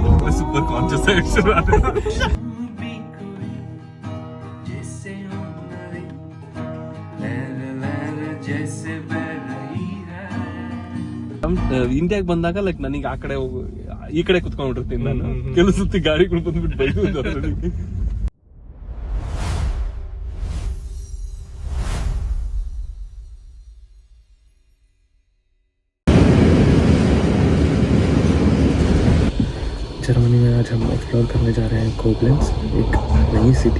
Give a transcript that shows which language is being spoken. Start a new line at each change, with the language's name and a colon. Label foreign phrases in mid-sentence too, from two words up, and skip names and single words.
English: super conscious
Kannada: ಇಂಡಿಯಾಗೆ ಬಂದಾಗ ಲೈಕ್ ನನಗೆ ಆ ಕಡೆ ಈ ಕಡೆ ಕುತ್ಕೊಂಡ್ಬಿಟ್ಟಿರ್ತೀನಿ ನಾನು. ಕೆಲವು ಸುತ್ತಿ ಗಾಡಿಗಳು ಬಂದ್ಬಿಟ್ಟು ಬೈದು.
Hindi: जर्मनी में आज हम एक्सप्लोर करने जा रहे हैं कोब्लेंस, एक नई सिटी.